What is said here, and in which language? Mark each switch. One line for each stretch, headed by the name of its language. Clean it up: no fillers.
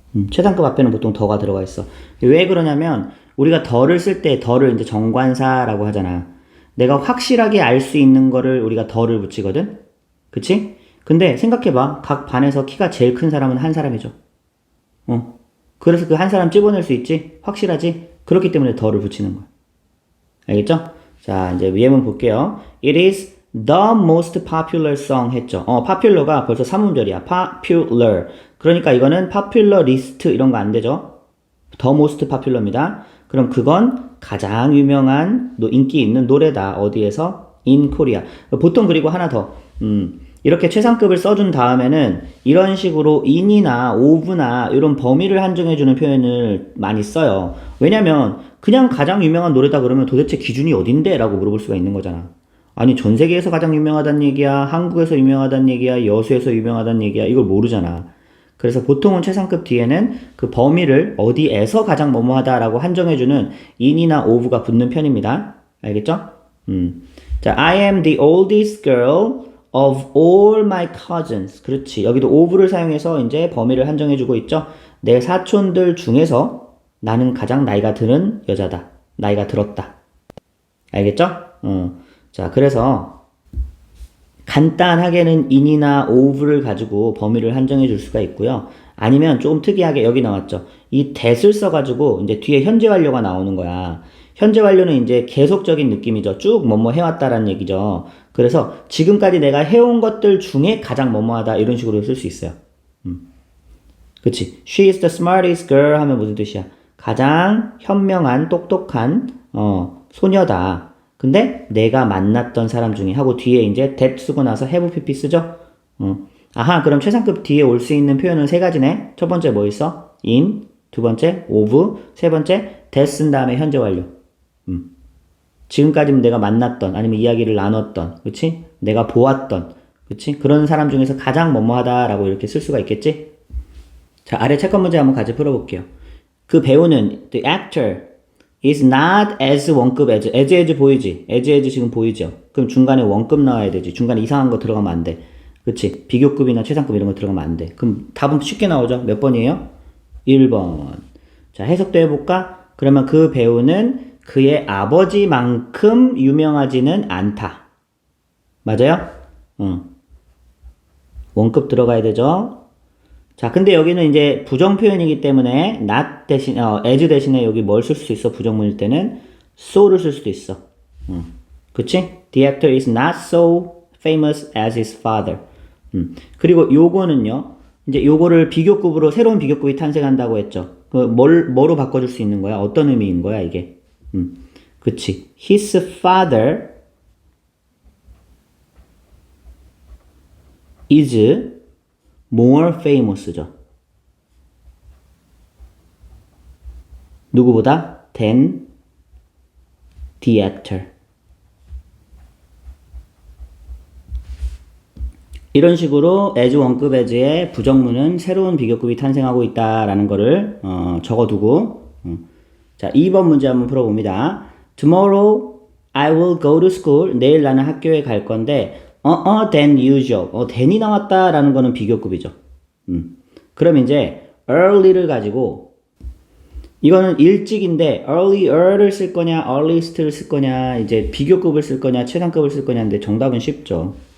Korean: 최상급 앞에는 보통 더가 들어가 있어. 왜 그러냐면 우리가 더를 쓸 때 더를 이제 정관사라고 하잖아. 내가 확실하게 알 수 있는 거를 우리가 더를 붙이거든. 그치? 근데 생각해봐. 각 반에서 키가 제일 큰 사람은 한 사람이죠. 그래서 그 한 사람 집어낼 수 있지? 확실하지? 그렇기 때문에 더를 붙이는 거야. 알겠죠? 자, 이제 예문 볼게요.
English: It is the most popular song
Korean: 했죠. popular가 벌써 3음절이야.
English: popular.
Korean: 그러니까 이거는
English: popular list
Korean: 이런 거 안 되죠?
English: the most popular입니다.
Korean: 그럼 그건 가장 유명한 인기 있는 노래다. 어디에서?
English: in Korea.
Korean: 보통 그리고 하나 더. 이렇게 최상급을 써준 다음에는 이런 식으로 in이나 of나 이런 범위를 한정해주는 표현을 많이 써요. 왜냐면 그냥 가장 유명한 노래다 그러면 도대체 기준이 어딘데? 라고 물어볼 수가 있는 거잖아. 아니 전 세계에서 가장 유명하다는 얘기야? 한국에서 유명하다는 얘기야? 여수에서 유명하다는 얘기야? 이걸 모르잖아. 그래서 보통은 최상급 뒤에는 그 범위를 어디에서 가장 뭐뭐하다 라고 한정해주는 in이나 of가 붙는 편입니다. 알겠죠?
English: 자, I am the oldest girl of all my cousins.
Korean: 그렇지. 여기도 of를 사용해서 이제 범위를 한정해주고 있죠. 내 사촌들 중에서 나는 가장 나이가 드는 여자다. 나이가 들었다. 알겠죠? 자, 그래서 간단하게는 in이나 of를 가지고 범위를 한정해 줄 수가 있고요. 아니면 좀 특이하게 여기 나왔죠. 이 that을 써가지고 이제 뒤에 현재 완료가 나오는 거야. 현재 완료는 이제 계속적인 느낌이죠. 쭉 뭐뭐 해왔다라는 얘기죠. 그래서 지금까지 내가 해온 것들 중에 가장 뭐뭐하다 이런 식으로 쓸 수 있어요. 그치?
English: She is the smartest girl
Korean: 하면 무슨 뜻이야? 가장 현명한 똑똑한 소녀다. 근데 내가 만났던 사람 중에 하고 뒤에 이제 that 쓰고 나서 have pp 쓰죠? 아하, 그럼 최상급 뒤에 올 수 있는 표현은 3가지네. 첫 번째 뭐 있어? in, 두 번째 of, 세 번째 that 쓴 다음에 현재 완료. 지금까지는 내가 만났던 아니면 이야기를 나눴던, 그치? 내가 보았던, 그치? 그런 사람 중에서 가장 뭐뭐하다라고 이렇게 쓸 수가 있겠지? 자, 아래 채권 문제 한번 같이 풀어볼게요. 그 배우는
English: the actor is not as 원급 as
Korean: 보이지? as 지금 보이죠? 그럼 중간에 원급 나와야 되지. 중간에 이상한 거 들어가면 안 돼. 그치? 비교급이나 최상급 이런 거 들어가면 안 돼. 그럼 답은 쉽게 나오죠? 몇 번이에요? 1번. 자, 해석도 해볼까? 그러면 그 배우는 그의 아버지만큼 유명하지는 않다. 맞아요? 원급 들어가야 되죠? 자, 근데 여기는 이제 부정 표현이기 때문에 not 대신, as 대신에 여기 뭘 쓸 수 있어? 부정문일 때는 so를 쓸 수도 있어. 그치?
English: The actor is not so famous as his father.
Korean: 그리고 요거는요, 이제 요거를 비교급으로, 새로운 비교급이 탄생한다고 했죠. 뭐로 바꿔줄 수 있는 거야? 어떤 의미인 거야, 이게? 그치.
English: His father is more famous죠.
Korean: 누구보다?
English: than the actor.
Korean: 이런 식으로 as 원급 as의 부정문은 새로운 비교급이 탄생하고 있다라는 거를 적어두고 자, 2번 문제 한번 풀어봅니다.
English: Tomorrow I will go to school.
Korean: 내일 나는 학교에 갈 건데
English: than usual.
Korean: than이 나왔다라는 거는 비교급이죠. 그럼 이제 early를 가지고 이거는 일찍인데 earlier를 쓸 거냐 earliest를 쓸 거냐 이제 비교급을 쓸 거냐 최상급을 쓸 거냐인데 정답은 쉽죠.